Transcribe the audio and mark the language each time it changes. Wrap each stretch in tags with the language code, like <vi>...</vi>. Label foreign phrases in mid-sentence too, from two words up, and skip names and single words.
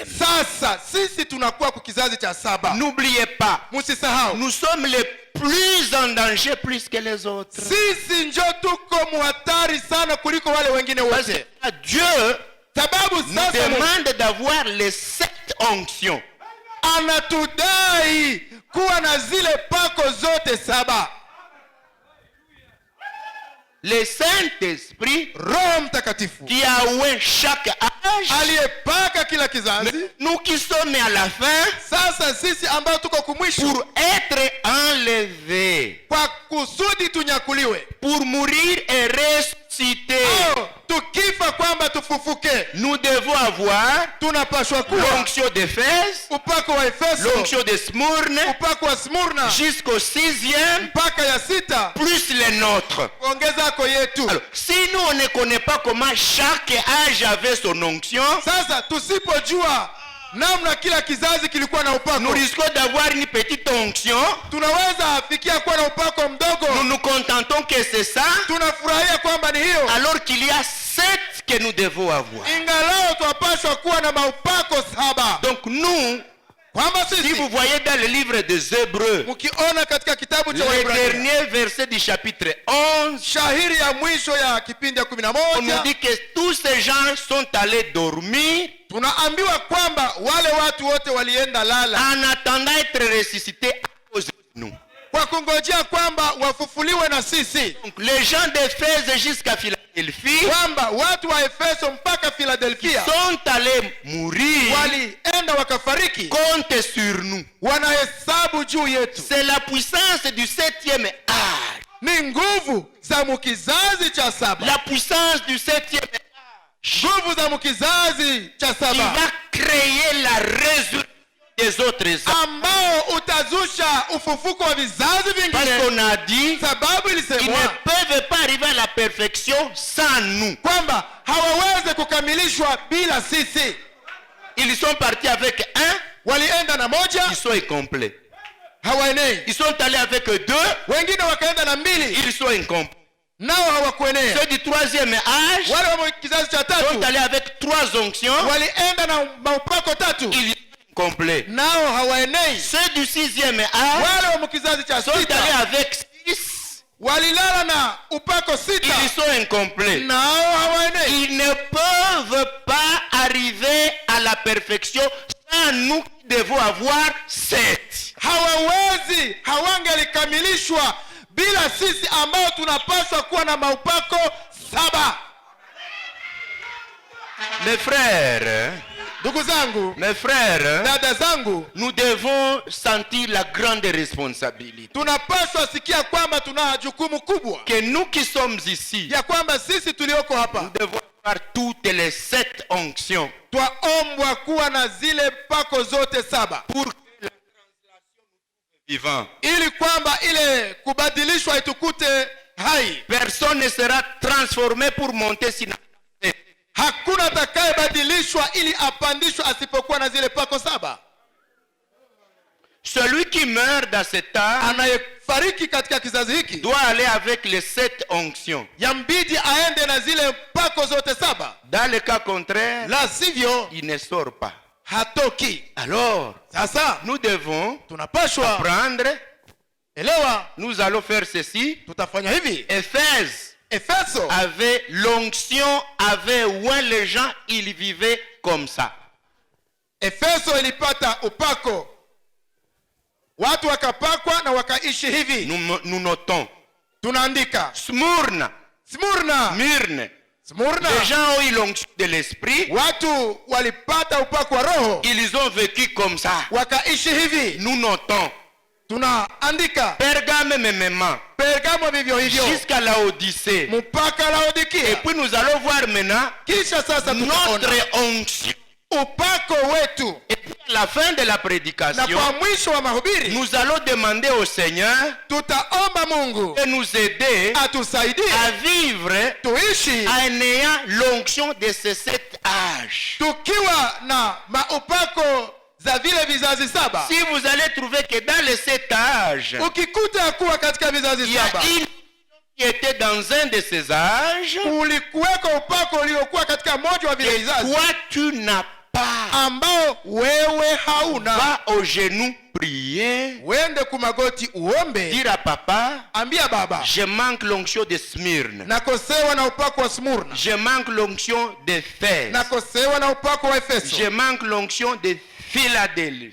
<sw>Sasa sisi tunakuwa kwa kizazi cha saba.</sw> <fr>N'oubliez pas,</fr> <sw>Musisahau,</sw> <fr>nous sommes les plus en danger plus que les autres.</fr> <sw>sisi njo tuko muhatari sana kuliko wale wengine</sw> <fr>Parce</fr> <sw>wote,</sw> <fr>que Dieu</fr> <sw>sababu</sw> <fr>nous</fr> <sw>sasa</sw> <fr>demande d'avoir les 7 onctions.</fr> <sw>anatudai kuwa na zile pako zote saba.</sw> <fr>Le Saint-Esprit</fr> <sw>Roho Mtakatifu</sw> <fr>qui a oint chaque âge.</fr> <sw>aliyepaka kila kizazi.</sw> <fr>Nous qui sommes à la fin,</fr> <sw>Sasa sisi ambao tuko kumwisho,</sw> <fr>pour être enlevés,</fr> <sw>kwa kusudi tunyakuliwe,</sw> <fr>pour mourir et ressusciter ressusciter,</fr> <sw>tukifa kwamba tufufuke,</sw> <fr>nous devons avoir</fr> <sw>tunapaswa kuwa</sw> <fr>l'onction d'Éphèse,</fr> <sw>upako wa Efeso,</sw> <fr>l'onction de Smyrne,</fr> <sw>upako wa Smurna,</sw> <fr>jusqu'au 6e,</fr> <sw>mpaka ya 6</sw> <fr>plus les nôtres.</fr> <sw>ongezako yetu.</sw> <fr>Alors, si nous on ne connaît pas comment chaque âge avait son onction,</fr> <sw>Sasa tusipojua namna kila kizazi kilikuwa na</sw> <fr>nous</fr> <sw>upako,</sw> <fr>risquons d'avoir une petite onction.</fr> <sw>tunaweza afikia kuwa na upako mdogo,</sw> <fr>Nous nous contentons que c'est ça,</fr> <sw>tunafurahia kwamba ni hiyo,</sw> <fr>alors qu'il y a 7 que nous devons avoir.</fr> <sw>ingalao twapaswa kuwa na maupako 7.</sw> <fr>Donc nous,</fr> <sw>Kwamba</sw> <fr>si</fr> <sw>sisi</sw> <fr>vous voyez dans le livre des Hébreux,</fr> <sw>mkiona katika kitabu cha</sw> <fr>le</fr> <sw>Waebrania,</sw> <fr>dernier verset du chapitre 11,</fr> <sw>shahiri ya mwisho ya kipindi ya</sw> <fr>on nous 11, dit que tous ces gens sont allés dormir</fr> <sw>tunaambiwa kwamba wale watu wote walienda lala</sw> <fr>en attendant d'être ressuscités à cause de nous.</fr> <sw>kwa kungojea kwamba wafufuliwe na sisi,</sw> <fr>Donc les gens d'Éphèse jusqu'à Philadelphie</fr> <sw>kwamba watu wa Efeso mpaka Philadelphia</sw> <fr>sont allés mourir,</fr> <sw>walienda wakafariki,</sw> <fr>compte sur nous.</fr> <sw>wanahesabu juu yetu.</sw> <fr>C'est la puissance du 7e âge.</fr> <sw>Ni nguvu za mkizazi cha 7,</sw> <fr>La puissance du 7e âge</fr> <sw>nguvu za mkizazi cha</sw> <fr>qui 7 va créer la résurrection des autres âges.</fr> <sw>ambao utazusha ufufuko wa vizazi</sw> <fr>Parce</fr> <sw>vingine,</sw> <fr>qu'on a dit,</fr> <sw>sababu</sw> <fr>ils ne</fr> <sw>ilisemwa</sw> <fr>peuvent pas arriver à la perfection sans nous.</fr> <sw>kwamba hawawezi kukamilishwa bila sisi.</sw> <fr>Ils sont partis avec un,</fr> <sw>Walienda na moja,</sw> <fr>ils sont incomplets.</fr> <sw>hawaenei.</sw> <fr>Ils sont allés avec deux,</fr> <sw>Wengine wakaenda na 2,</sw> <fr>ils sont incomplets.</fr> <sw>nao hawakuenea.</sw> <fr>Ceux du 3e âge</fr> <sw>Wale wa kizazi cha</sw> <fr>sont 3 allés avec 3 onctions,</fr> <sw>walienda na maupako 3,</sw> <fr>ils sont incomplets.</fr> <sw>nao hawaenei.</sw> <fr>Ceux du 6e âge</fr> <sw>Wale wa kizazi cha</sw> <fr>sont allés 6 avec 6,</fr> <sw>walilala na upako 6,</sw> <fr>ils sont incomplets.</fr> <sw>nao hawaenei.</sw> <fr>Ils ne peuvent pas arriver à la perfection sans nous qui devons avoir 7.</fr> <sw>Hawawezi, hawangelikamilishwa bila sisi ambao tunapaswa kuwa na maupako 7.</sw> <fr>Mes frères,</fr> <sw>Ndugu zangu,</sw> <fr>mes frères,</fr> <sw>dada zangu,</sw> <fr>nous devons sentir la grande responsabilité</fr> <sw>tunapaswa sikia kwamba tuna jukumu kubwa,</sw> <fr>que nous qui sommes ici,</fr> <sw>ya kwamba sisi tulioko</sw> <fr>nous</fr> <sw>hapa</sw> <fr>devons avoir toutes les 7 onctions</fr> <sw>twaombwa kuwa na zile pako zote 7,</sw> <fr>pour que la translation nous trouve vivants.</fr> <sw>ili kwamba ile kubadilishwa itukute hai.</sw> <fr>Personne ne sera transformé pour monter si</fr> <sw>Hakuna atakayebadilishwa ili apandishwe asipokuwa na zile pako 7.</sw> <fr>celui qui meurt dans cet âge</fr> <sw>Anayefariki katika kizazi hiki</sw> <fr>doit aller avec les 7 onctions.</fr> <sw>yambidi aende na zile pako zote 7,</sw> <fr>Dans le cas contraire,</fr> <sw>la sivyo</sw> <fr>il ne sort pas.</fr> <sw>hatoki.</sw> <fr>Alors,</fr> <sw>Sasa</sw> <fr>nous devons</fr> <sw>tunapashwa</sw> <fr>prendre,</fr> <sw>elewa,</sw> <fr>nous allons faire ceci.</fr> <sw>tutafanya hivi.</sw> <fr>Éphèse</fr> <sw>Efeso</sw> <fr>avait l'onction, avait où les gens, ils vivaient comme ça.</fr> <sw>Efeso ilipata upako, watu wakapakwa na wakaishi hivi.</sw> <fr>Nous notons.</fr> <sw>Tunaandika</sw> <fr>Smyrne,</fr> <sw>Smurna,</sw> <fr>Myrne,</fr> <sw>Smurna,</sw> <fr>les gens ont eu l'onction de l'esprit,</fr> <sw>watu walipata upako wa Roho</sw> <fr>ils ont vécu comme ça.</fr> <sw>wakaishi hivi.</sw> <fr>Nous notons.</fr> <sw>Tunaandika</sw> <fr>Pergame memement,</fr> <sw>Pergamo vivyo hivyo</sw> <fr>jusqu'à la Odyssée.</fr> <sw>mpaka</sw> <fr>Et</fr> <sw>Laodikia.</sw> <fr>puis nous allons voir maintenant</fr> <sw>Kisha sasa tutaona</sw> <fr>notre onction.</fr> <sw>upako wetu,</sw> <fr>Et puis à la fin de la</fr> <sw>na</sw> <fr>prédication,</fr> <sw>kwa mwisho wa mahubiri</sw> <fr>nous allons demander au Seigneur</fr> <sw>tutaomba Mungu</sw> <fr>de nous aider</fr> <sw>atusaidie</sw> <fr>à vivre</fr> <sw>tuishi</sw> <fr>en ayant l'onction de ces 7 âges.</fr> <sw>tukiwa na maupako za vile vizazi 7.</sw> <fr>Si vous allez trouver que dans les 7 âges,</fr> <sw>Ukikuta kuwa katika vizazi</sw> <fr>il y a 7 une qui était dans un de ces âges</fr> <sw>ulikuweko upako uliokuwa katika moja wa vile</sw> <fr>que</fr> <sw>vizazi</sw> <fr>toi tu n'as pas.</fr> <sw>ambao wewe hauna.</sw> <fr>Va au genou prier,</fr> <sw>Wende kumagoti uombe,</sw> <fr>dire à papa,</fr> <sw>ambia baba,</sw> <fr>je manque l'onction de Smyrne,</fr> <sw>nakosewa na upako wa Smurna,</sw> <fr>je manque l'onction d'Éphèse,</fr> <sw>nakosewa na upako wa Efeso,</sw> <fr>je manque l'onction de Philadelphie.</fr>